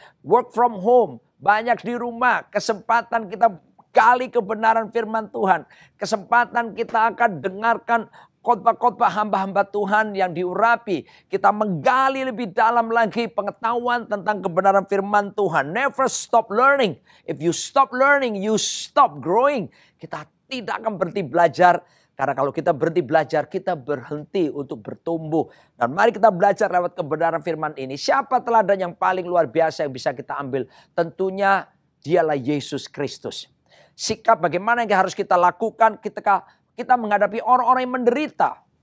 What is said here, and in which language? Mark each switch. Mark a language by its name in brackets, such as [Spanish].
[English] Work from home, [Indonesian] banyak di rumah, kesempatan kita gali kebenaran firman Tuhan. Kesempatan kita akan dengarkan khotbah-khotbah hamba-hamba Tuhan yang diurapi. Kita menggali lebih dalam lagi pengetahuan tentang kebenaran firman Tuhan. [English] Never stop learning. If you stop learning, you stop growing. [Indonesian] Kita tidak akan berhenti belajar. Karena kalau kita berhenti belajar, kita berhenti untuk bertumbuh. Dan mari kita belajar lewat kebenaran firman ini. Siapa teladan yang paling luar biasa yang bisa kita ambil? Tentunya dialah Yesus Kristus. Sikap bagaimana yang harus kita lakukan ketika kita menghadapi orang-orang yang menderita.